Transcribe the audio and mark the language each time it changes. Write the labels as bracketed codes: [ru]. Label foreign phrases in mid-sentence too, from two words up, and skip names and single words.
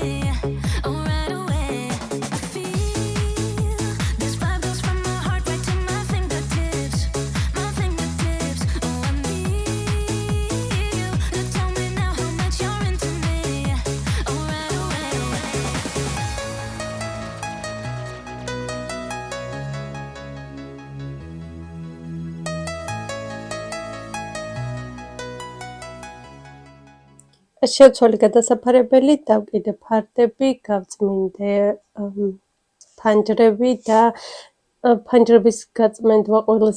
[en] Oh, right away. I feel this vibe goes from my heart right to my fingertips. My fingertips. Oh, I need you to tell me now how much you're into me. Oh, right away. [ka] შეცვალე გადასაფარებელი, დავკიდე ფარდები, გავწმინდე ფანჯრები და ფანჯრების გაწმენდვა ყველაზე